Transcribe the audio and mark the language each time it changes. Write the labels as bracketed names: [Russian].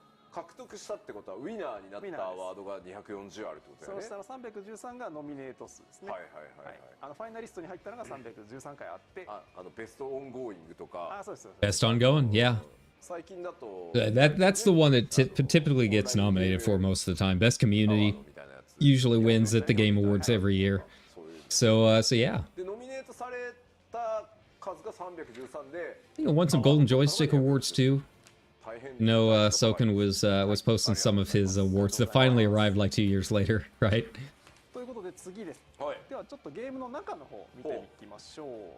[Japanese] 獲得したってことはウィナーになったワードが240あるってことだよね。そうしたら313がノミネート数ですね。はいはいはいはい。ファイナリストに入ったのが313回あって、ベストオンゴーイングとか。そうです。 [English] Best ongoing, yeah. [Japanese] 最近だと [English] that's the one that typically gets nominated for most of the time. Best community usually wins at the Game Awards every year. So yeah. [Japanese] でノミネートされた数が313で。 [English] I think I won some Golden Joystick Awards too. No, Soken was posting some of his awards that finally arrived like 2 years later, right? [Japanese] ということで次です。ではちょっとゲームの中の方見ていきましょう。